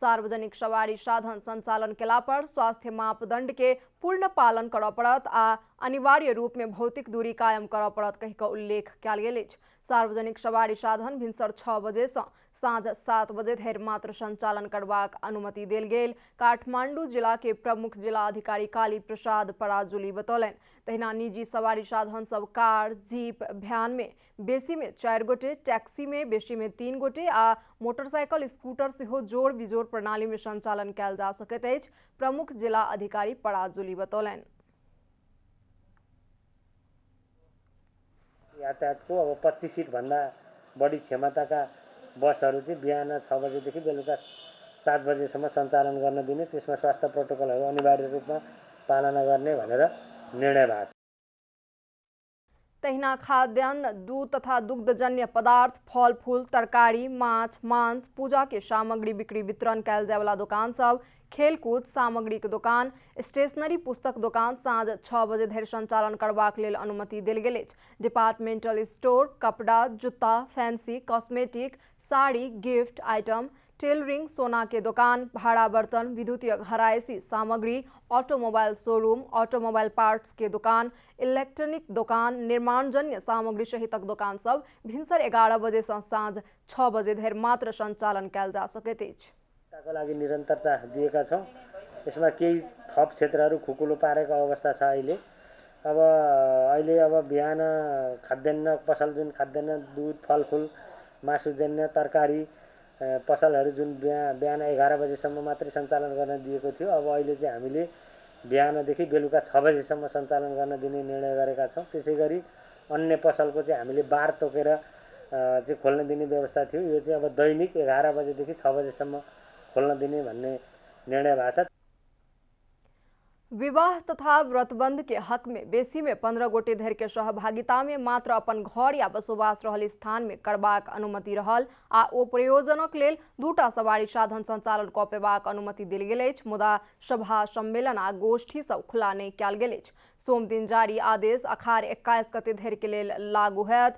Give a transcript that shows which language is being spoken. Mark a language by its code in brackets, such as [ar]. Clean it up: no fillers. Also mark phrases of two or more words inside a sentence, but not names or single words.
[mai] सार्वजनिक सवारी साधन संचालन केला पर स्वास्थ्य मापदंड के पूर्ण पालन करऽ पड़त आ अनिवार्य रूप में भौतिक दूरी कायम करऽ पड़त कहि कऽ उल्लेख कयल गेल अछि। सार्वजनिक सवारी साधन भिनसर 6 बजे से साँझ 7 बजे धरि मात्र संचालन करबाक अनुमति देल गेल। काठमांडू जिला के प्रमुख जिला अधिकारी काली प्रसाद पराजुली बतौलनि। तहिना निजी सवारी साधन सब कार, जीप, भ्यान में बेसी में 4 गोटे, टैक्सी में बेसी में 3 गोटे आ मोटरसाइकिल, स्कूटर सेहो जोड़ बिजोड़ प्रणाली में संचालन कयल जा सकैत अछि। प्रमुख जिला अधिकारी पराजुली बतौलनि। [ne] यातायातको अब 25 सीट भन्दा बढी क्षमताका बसहरू चाहिँ बिहान 6 बजेदेखि बेलुका 7 बजेसम्म सञ्चालन गर्न दिने, त्यसमा स्वास्थ्य प्रोटोकलहरू अनिवार्य रूपमा पालना गर्ने भनेर निर्णय भएको छ। [mai] तहिना खाद्यान्न, दूध तथा दुग्धजन्य पदार्थ, फल फूल, तरकारी, माछ, मांस, पूजा के सामग्री बिक्री वितरण कयल जाय वाला दुकान सब, खेलकूद सामग्री के दुकान, स्टेशनरी पुस्तक दुकान साँझ 6 बजे धरि संचालन करबाक लेल अनुमति देल गेल अछि। डिपार्टमेंटल स्टोर, कपड़ा, जूता, फैंसी, कॉस्मेटिक, साड़ी, गिफ्ट आइटम, टेलरिंग, सोना के दुकान, भाड़ा बर्तन, विद्युतीय घरायसी सामग्री, ऑटोमोबाइल शोरूम, ऑटोमोबाइल पार्ट्स के दुकान, इलेक्ट्रॉनिक दुकान, निर्माणजन्य सामग्री सहितक दुकान सब भिनसर 11 बजे से साँझ 6 बजे धरि मात्र संचालन कयल जा सकैत अछि। [ne] को लागि निरन्तरता दिएका छौँ। यसमा केही थप क्षेत्रहरू खुकुलो पारेको अवस्था छ। अहिले बिहान खाद्यान्न पसल, जुन खाद्यान्न, दूध, फलफुल, मासुजन्य, तरकारी पसलहरू जुन बिहान 11 बजेसम्म मात्रै सञ्चालन गर्न दिएको थियो, अब अहिले चाहिँ हामीले बिहानदेखि बेलुका 6 बजेसम्म सञ्चालन गर्न दिने निर्णय गरेका छौँ। त्यसैगरी अन्य पसलको चाहिँ हामीले बार तोकेर चाहिँ खोल्न दिने व्यवस्था थियो। यो चाहिँ अब दैनिक 11 बजेदेखि 6 बजेसम्म खोल्न दिने भन्ने निर्णय भएको छ। [mai] विवाह तथा व्रतबंध के हक में बेसी में 15 गोटे धरि के सहभागिता में मात्र अपन घर या बसोबास रहल स्थान में करबाक अनुमति रहल आ ओ प्रयोजनक लेल 2टा सवारी साधन संचालन कऽ पेबाक अनुमति देल गेल अछि। मुदा सभा, सम्मेलन आ गोष्ठी सब खुला नहीं कयल गेल अछि। सोम दिन जारी आदेश अखाड़ 21 गते धरि के लेल लागू होयत।